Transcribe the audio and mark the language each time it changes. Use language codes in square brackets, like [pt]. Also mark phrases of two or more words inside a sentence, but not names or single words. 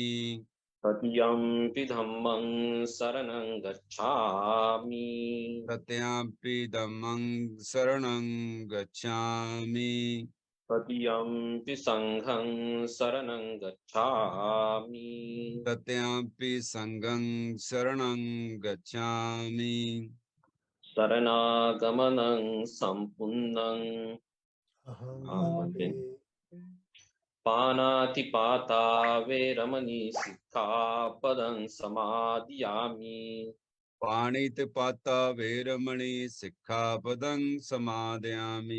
[pi] तृतीयंपि धम्मं शरणं गच्छामि। तृतीयंपि धम्मं शरणं गच्छामि। तृतीयंपि संघं शरणं गच्छामि। तृतीयंपि संघं शरणं गच्छामि। शरणागमनं सम्पूर्णं अहं पानातिपाता वेरमणि सिक्खापदं समादियामि। पाणितिपाता वेरमणि सिक्खापदं समादयामि।